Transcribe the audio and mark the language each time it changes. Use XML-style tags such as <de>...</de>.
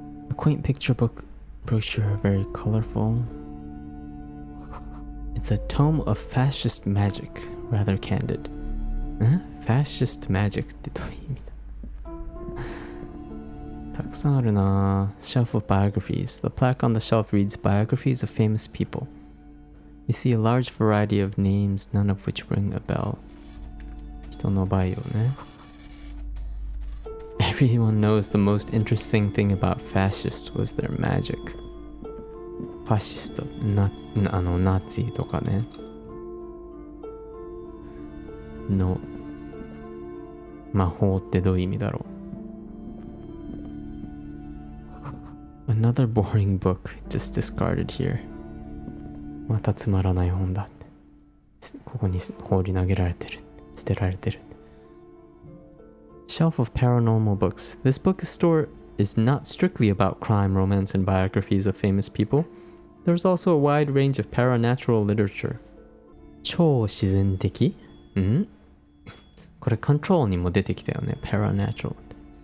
<en>A quaint picture book brochure, very colorful. It's a tome of fascist magic, rather candid. Fascist magic</en> <ja>ってどういう意味だ？たくさんあるな。</ja> <en>Shelf of biographies. The plaque on the shelf reads biographies of famous people. You see a large variety of names, none of which ring a bell.</en> <ja>人のバイオね。</ja> <en>Everyone knows the most interesting thing about fascists was their magic.</en> <ja>ファシスト、ナチとかね。の魔法ってどういう意味だろう。</ja> <en>Another boring book just discarded here.</en> <ja>またつまらない本だって。ここに放り投げられてる。捨てられてる。</ja> <en>Shelf of paranormal books. This bookstore is not strictly about crime, romance, and biographies of famous people. There's also a wide range of paranatural literature.</en> <ja>超自然的？これ Control にも出てきたよね。Paranatural って。</ja>